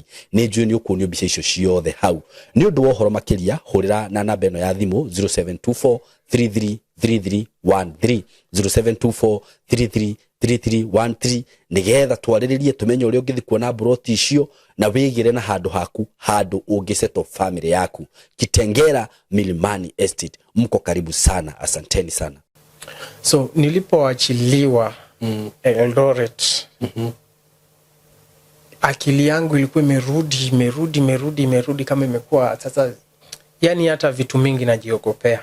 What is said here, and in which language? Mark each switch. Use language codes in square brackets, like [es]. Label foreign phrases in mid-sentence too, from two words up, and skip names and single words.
[ki] Ni njui ni ukuonio mbica icio ciothe hau. Ni undu wa uhoro makiria hurira na namba eno ya thimu 0724 333313 0724333313 nigetha twariririe tumenye uria ungithi kuona Buroti icio na wigire na handu haku, handu ungiceto family yaku. [sw] Kitengera Milimani Estate, mko karibu sana. Asanteni sana. So nilipoachiliwa Eldoret, akili yangu ilikuwa imerudi kama imekuwa sasa, yani hata vitu mingi najiogopea.